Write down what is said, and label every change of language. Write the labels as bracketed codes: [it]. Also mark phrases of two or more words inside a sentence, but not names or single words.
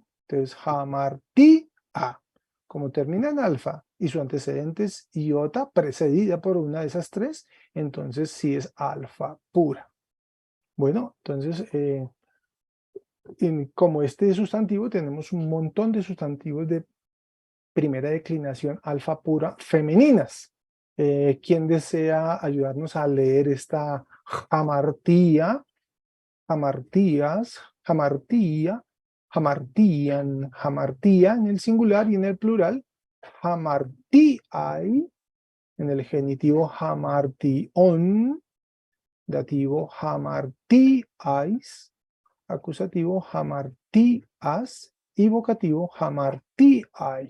[es] Entonces, jamartí a, como termina en alfa y su antecedente es iota precedida por una de esas tres, entonces sí es alfa pura. Bueno, entonces, como este sustantivo, tenemos un montón de sustantivos de primera declinación alfa pura femeninas. ¿Quién desea ayudarnos a leer esta jamartía? [el] ἁμαρτίας ἁμαρτία ἁμαρτίαν ἁμαρτία [es] en el singular y en el plural, jamartíai, en el genitivo jamartíon, dativo jamartíais, acusativo jamartías y vocativo jamartíai.